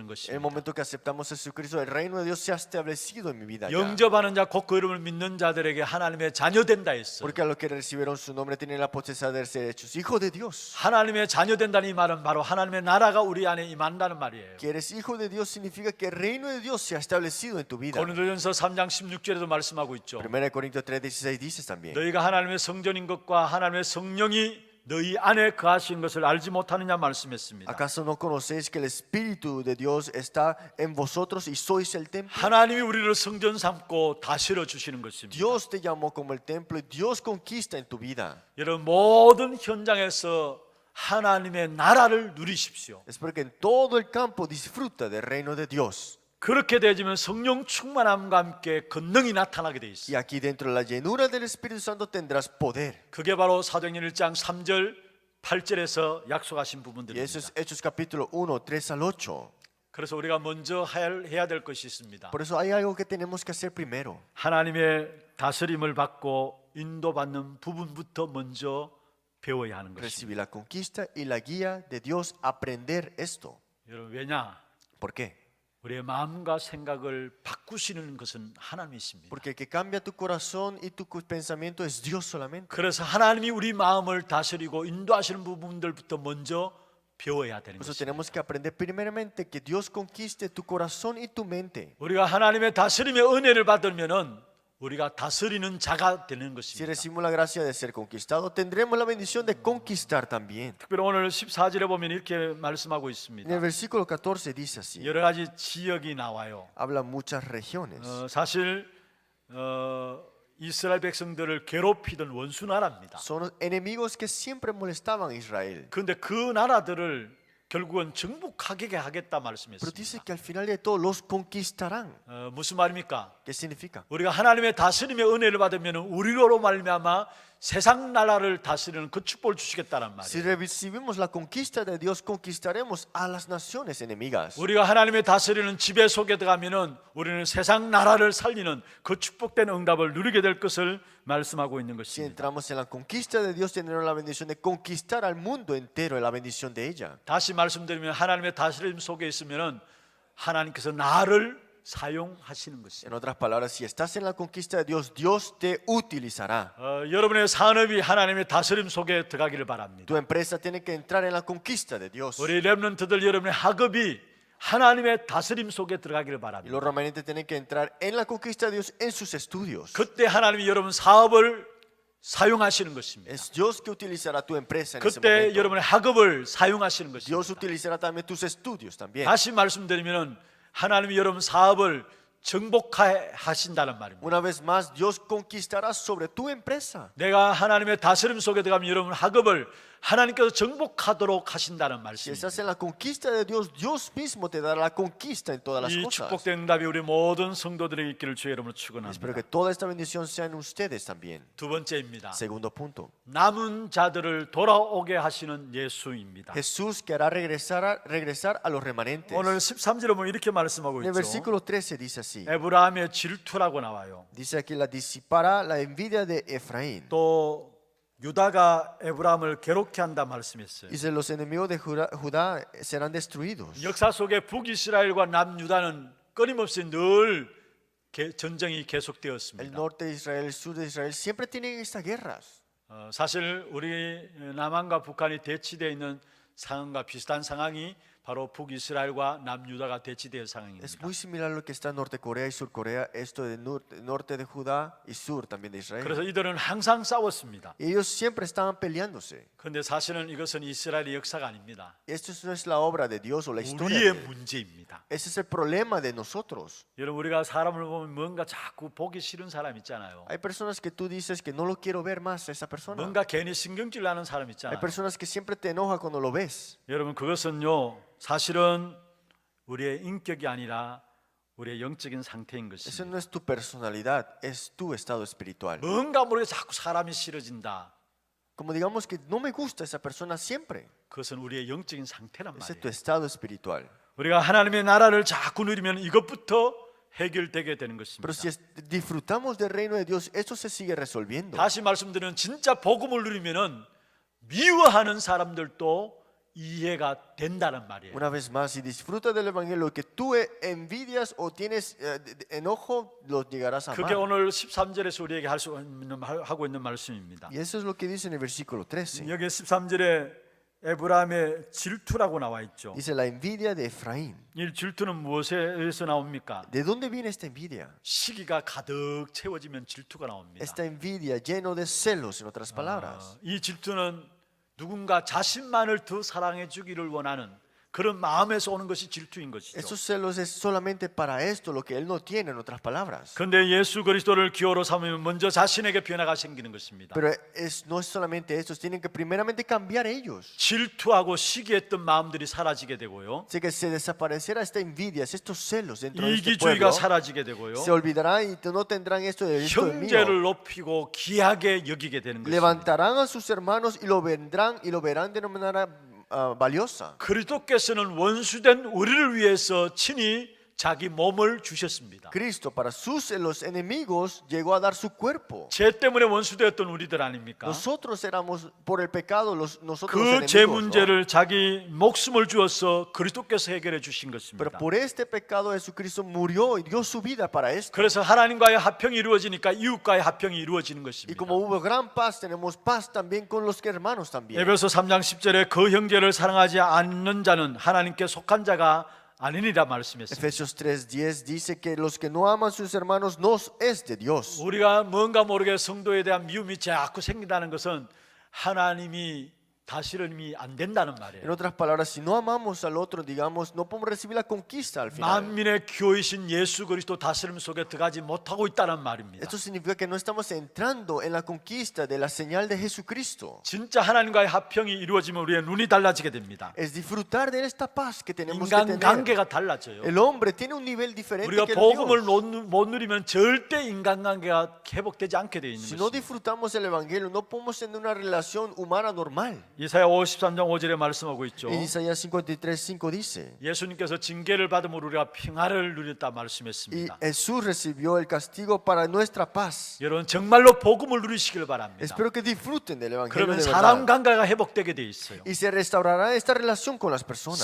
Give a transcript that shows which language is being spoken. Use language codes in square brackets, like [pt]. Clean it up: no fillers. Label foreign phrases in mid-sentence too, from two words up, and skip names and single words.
[es] En el [ko] 것입니다. [es] momento que aceptamos a Jesucristo, el reino de Dios se ha establecido en mi vida. Ya. [ko] 영접하는 자 곧 그 이름을 믿는 자들에게 하나님의 자녀 된다 했어요. [es] Porque a los que recibieron su nombre tienen la potestad de ser hechos hijos de Dios. [ko] 하나님의 자녀 된다는 이 말은 바로 하나님의 나라가 우리 안에 임한다는 말이에요. [es] Que eres hijo de Dios significa que el reino de Dios se ha establecido en tu vida. [ko] 고린도전서 3장 16절에도 말씀하고 있죠. [es] 1 Corintios 3:16 dices también. [ko] 너희가 하나님의 성전인 것과 하나님의 성령이 너희 안에 거하신 것을 알지 못하느냐 말씀했습니다. [es] ¿Acaso no conocéis que el Espíritu de Dios está en vosotros y sois el templo? [ko] 하나님이 우리를 성전 삼고 다스려 주시는 것입니다. [es] Dios te llamó como el templo y Dios conquista en tu vida. [ko] 여러분 모든 현장에서 하나님의 나라를 누리십시오. [es] Es porque en todo el campo disfruta del reino de Dios. [ko] 그렇게 되지면 성령 충만함과 함께 권능이 나타나게 돼 [es] Y [ko] 있어요. [es] aquí dentro de la llenura del Espíritu Santo tendrás poder. [ko] 그게 바로 사도행전 1장 3절 8절에서 약속하신 [es] Y eso [ko] 부분들입니다. [es] es Hechos capítulo 1, 3 al 8. [ko] 그래서 우리가 먼저 해야 될 것이 있습니다. [es] Por eso hay algo que tenemos que hacer primero. [ko] 하나님의 다스림을 받고 인도받는 부분부터 먼저 배워야 하는 것입니다. [es] Recibir la conquista y la guía de Dios, aprender esto. [ko] 여러분 왜냐? [es] ¿Por qué? [ko] 우리의 마음과 생각을 바꾸시는 것은 하나님이십니다. [es] Porque el que cambia tu corazón y tu pensamiento es Dios solamente. [ko] 그래서 하나님이 우리 마음을 다스리고 인도하시는 부분들부터 먼저 배워야 되는 [es] Por eso [ko] 것입니다. [es] tenemos que aprender primeramente que Dios conquiste tu corazón y tu mente. [ko] 우리가 하나님의 다스림의 은혜를 받으면은 우리가 다스리는 자가 되는 [es] Si [ko] 것입니다. [es] recibimos la gracia de ser conquistado, tendremos la bendición de conquistar también. [ko] 특별히 오늘 14절에 보면 이렇게 말씀하고 [es] En [ko] 있습니다. [es] el versículo 14 dice así. [ko] 여러 가지 지역이 나와요. [es] Habla muchas regiones. [ko] 사실 이스라엘 백성들을 괴롭히던 원수 나라입니다. [es] Son enemigos que siempre molestaban a Israel. [ko] 그런데 그 나라들을 결국은 정복하게 하겠다 [es] Pero dice [ko] 말씀했습니다. [es] que al final de todo los conquistarán. [ko] 무슨 말입니까? [es] ¿Qué significa? [ko] 우리가 하나님의 다스림의 은혜를 받으면 우리로 말미암아 세상 나라를 다스리는 그 축복을 주시겠다는 [es] Si [ko] 말이에요. [es] recibimos la conquista de Dios, conquistaremos a las naciones enemigas. [ko] 우리가 하나님의 다스리는 지배 속에 들어가면은 우리는 세상 나라를 살리는 그 축복된 응답을 누리게 될 것을 말씀하고 있는 [es] Si [ko] 것입니다. [es] entramos en la conquista de Dios, tendremos la bendición de conquistar al mundo entero, la bendición de ella. [ko] 다시 말씀드리면 하나님의 다스림 속에 있으면은 하나님께서 나를 사용하시는 것입니다. [es] En otras palabras, si estás en la conquista de Dios, Dios te utilizará. [ko] 여러분의 산업이 하나님의 다스림 속에 들어가기를 바랍니다. [es] Tu empresa tiene que entrar en la conquista de Dios. [ko] 우리 렘넌트들 여러분의 학업이 하나님의 다스림 속에 들어가기를 [es] Y [ko] 바랍니다. [es] los remanentes tienen que entrar en la conquista de Dios en sus estudios. [ko] 그때 하나님이 여러분 사업을 사용하시는 것입니다. [es] Es Dios que utilizará tu empresa en ese [ko] 그때 [es] momento. [ko] 여러분의 학업을 사용하시는 것입니다. [es] Dios utilizará también tus estudios también. [ko] 다시 말씀드리면 하나님이 여러분 사업을 정복하신다는 말입니다. [es] Una vez más, Dios conquistará sobre tu empresa. [ko] 내가 하나님의 다스림 속에 들어가면 여러분 학업을 하나님께서 정복하도록 하신다는 [es] Si [ko] 말씀입니다. [es] estás en la conquista de Dios, Dios mismo te dará la conquista en todas las [ko] 이 [es] cosas. [ko] 축복된 응답이 우리 모든 성도들에게 있기를 주의 이름으로 [es] Espero [ko] 축원합니다. [es] que toda esta bendición sea en ustedes también. [ko] 두 번째입니다. [es] Segundo punto. [ko] 남은 자들을 돌아오게 하시는 예수입니다. [es] Jesús que hará regresar a los remanentes. [ko] 오늘 13절에 보면 이렇게 말씀하고 [es] En el [ko] 있죠. [es] versículo 13 dice así. [ko] 에브라함의 질투라고 나와요. [es] Dice aquí, la disipará la envidia de Efraín. [ko] 또 유다가 에브라함을 괴롭게 한다 말씀했어요. [es] Dice, los enemigos de Judá serán destruidos. [ko] 역사 속에 북이스라엘과 남유다는 끊임없이 늘 전쟁이 [es] El [ko] 계속되었습니다. [es] norte de Israel, el sur de Israel siempre tienen estas guerras. [ko] 사실 우리 남한과 북한이 대치되어 있는 상황과 비슷한 상황이 바로 북이스라엘과 남유다가 대치될 [es] Es [ko] 상황입니다. [es] muy similar a lo que está en Norte Corea y Sur Corea, esto de norte de Judá y sur también de Israel. [ko] 그래서 이들은 항상 싸웠습니다. [es] Y ellos siempre estaban peleándose. [ko] 그런데 사실은 이것은 이스라엘의 역사가 아닙니다. [es] Esto no es la obra de Dios o la historia. [ko] 우리의 [es] de Él. [ko] 문제입니다. [es] Ese es el problema de nosotros. [ko] 여러분 우리가 사람을 보면 뭔가 자꾸 보기 싫은 사람 있잖아요. [es] Hay personas que tú dices que no lo quiero ver más a esa persona. [ko] 뭔가 괜히 신경질 나는 사람 [es] Hay [ko] 있잖아요. [es] personas que siempre te enoja cuando lo ves. [ko] 여러분 그것은요 사실은 우리의 인격이 아니라 우리의 영적인 상태인 [es] Eso [ko] 것입니다. [es] no es tu personalidad, es tu estado espiritual. [ko] 뭔가 모르게 자꾸 사람이 싫어진다. [es] Como digamos que no me gusta esa persona siempre. [ko] 그것은 우리의 영적인 상태란 [es] Ese es [ko] 말이에요. [es] tu estado espiritual. [ko] 우리가 하나님의 나라를 자꾸 누리면 이것부터 해결되게 되는 것입니다. [es] Pero si disfrutamos del reino de Dios, eso se sigue resolviendo. [ko] 다시 말씀드리면 진짜 복음을 누리면은 미워하는 사람들도 이해가 된다는 말이에요. [es] Una vez más, si disfrutas del evangelio que tú envidias o tienes enojo, lo llegarás a [ko] 그게 [es] amar. [ko] 오늘 13절에서 우리에게 하고 있는 말씀입니다. [es] Y eso es lo que dice en el versículo 13. [ko] 여기 13절에 에브라임의 질투라고 나와 있죠. [es] Dice la envidia de Efraín. [ko] 이 질투는 무엇에서 나옵니까? [es] ¿De dónde viene esta envidia? [ko] 시기가 가득 채워지면 질투가 나옵니다. [es] Esta envidia lleno de celos, en otras palabras. [ko] 이 질투는 누군가 자신만을 더 사랑해 주기를 원하는 그런 마음에서 오는 것이 질투인 것이죠. [es] Estos celos es solamente para esto, lo que él no tiene, en otras palabras. [ko] 그런데 예수 그리스도를 기호로 삼으면 먼저 자신에게 변화가 생기는 것입니다. [es] Pero no es solamente estos, tienen que primeramente cambiar ellos. [ko] 질투하고 시기했던 마음들이 사라지게 되고요. [es] Así que se desaparecerá esta envidia, estos celos dentro de este [ko] 이기주의가 [es] pueblo. [ko] 사라지게 되고요. [es] Se olvidará y no tendrán esto de esto es mío. [ko] 형제를 높이고 귀하게 여기게 되는 것입니다. [es] Levantarán a sus hermanos y lo verán de una manera valiosa. [ko] 그리스도께서는 원수된 우리를 위해서 친히 자기 몸을 주셨습니다. [es] Cristo para los enemigos llegó a dar su cuerpo. [ko] 죄 때문에 원수되었던 우리들 아닙니까? [es] Nosotros éramos por el pecado nosotros [ko] 그 [es] los [ko] 죄 [es] enemigos. ¿no? [ko] 문제를 자기 목숨을 주어서 그리스도께서 해결해 주신 [es] Pero [ko] 것입니다. [es] por este pecado Jesucristo murió y dio su vida para esto. [ko] 그래서 하나님과의 합평이 이루어지니까 이웃과의 합평이 이루어지는 [es] Y [ko] 것입니다. [es] como hubo gran paz, tenemos paz también con los hermanos también. [ko] 에베소 3장 10절에 그 형제를 사랑하지 않는 자는 하나님께 속한 자가 아니니라 말씀했습니다. [es] Efesios 3:10 dice que los que no aman a sus hermanos no es de Dios. [ko] 우리가 뭔가 모르게 성도에 대한 미움이 자꾸 생긴다는 것은 하나님이 다스림이 안 된다는 [es] En [ko] 말이에요. [es] otras palabras, si no amamos al otro, digamos, no podemos recibir la conquista al final. [ko] 만민의 교이신 예수 그리스도 다스림 속에 들어가지 못하고 있다는 말입니다. [es] Esto significa que no estamos entrando en la conquista de la señal de Jesucristo. [ko] 진짜 하나님과의 합평이 이루어지면 우리의 눈이 달라지게 됩니다. [es] Es disfrutar de esta paz que tenemos que tener. [ko] 인간관계가 달라져요. [es] El hombre tiene un nivel diferente [ko] 우리가 [es] que el [ko] 복음을 [es] Dios. [ko] 못 누리면 절대 인간관계가 회복되지 않게 되어 있는 [es] Si no [ko] 것입니다. [es] disfrutamos el evangelio, no podemos tener una relación humana normal. [ko] 이사야 53장 5절에 말씀하고 있죠. [es] En Isaías 53:5 dice, [ko] 예수님께서 징계를 받음으로 우리가 평화를 누렸다 [es] y [ko] 말씀했습니다. [es] Jesús recibió el castigo para nuestra paz. [ko] 여러분 정말로 복음을 누리시길 바랍니다. [es] Espero que disfruten del evangelio [ko] 그러면 [es] de [ko] 사람 [es] verdad. [ko] 관계가 회복되게 돼 있어요. [es] Y se restaurará esta relación con las personas.